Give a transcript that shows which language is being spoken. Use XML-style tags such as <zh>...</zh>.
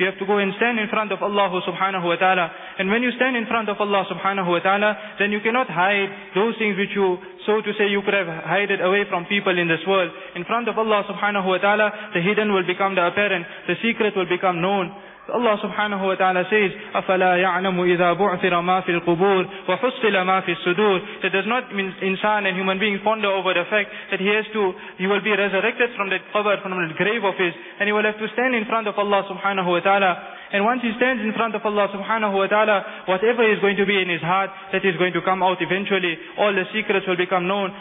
<en>You have to go and stand in front of Allah subhanahu wa ta'ala. And when you stand in front of Allah subhanahu wa ta'ala, then you cannot hide those things which you, so to say, you could have hided away from people in this world. In front of Allah subhanahu wa ta'ala, the hidden will become the apparent, the secret will become known. Allah subhanahu wa ta'ala says,</en> <ar>أَفَلَا يَعْلَمُ إِذَا بُعْثِرَ مَا فِي الْقُبُورِ وَحُصِّلَ مَا فِي الصُّدُورِ.</ar> <en>That does not mean insan and human being ponder over the fact that he will be resurrected from the qabr, from the grave of his, and he will have to stand in front of Allah subhanahu wa ta'ala. And once he stands in front of Allah subhanahu wa ta'ala, whatever is going to be in his heart, that is going to come out eventually. All the secrets will become known.</en>